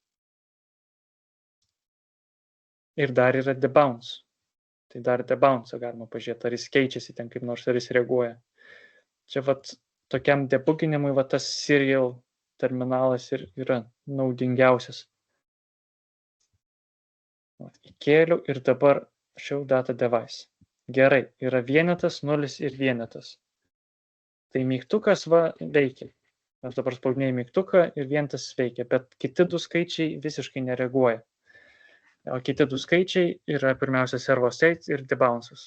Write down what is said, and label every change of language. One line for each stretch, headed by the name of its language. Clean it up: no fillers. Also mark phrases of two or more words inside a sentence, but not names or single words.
Lithuanian: Ir dar yra debounce. Tai dar debounce'ą galima pažiūrėti, ar jis keičiasi ten kaip nors, ar jis reaguoja. Čia vat tokiam debuginimui va tas serial terminalas ir yra naudingiausias. Įkėliau ir dabar
English: show data device.
Lithuanian: Gerai, yra vienetas, 0 ir vienetas. Tai mygtukas va veikia. Aš dabar spaudinėjau mygtuką ir vienetas veikia, bet kiti du skaičiai visiškai nereaguoja. O kiti du skaičiai yra pirmiausia
English: servo state
Lithuanian: ir debounce'as.